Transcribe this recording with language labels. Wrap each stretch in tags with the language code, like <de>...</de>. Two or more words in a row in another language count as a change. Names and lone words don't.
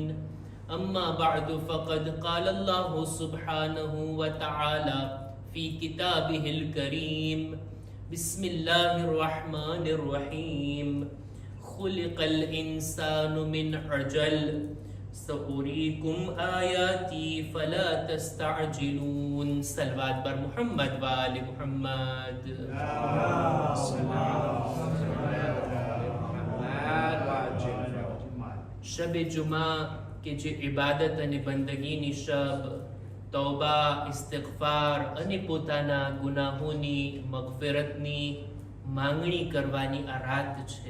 <ar>أما بعد فقد قال الله سبحانه وتعالى في كتابه الكريم: بسم الله الرحمن الرحيم. خلق الإنسان من عجل سأريكم آياتي فلا تستعجلون.</ar> <fa>صلوات بر محمد و آل محمد.</fa> <gu>શબ જુમા કે જે ઇબાદત અને બંદગીની શબ, તૌબા, ઇસ્તિગફાર અને પોતાના ગુનાહોની મગફિરતની માંગણી કરવાની આ રાત છે.</gu>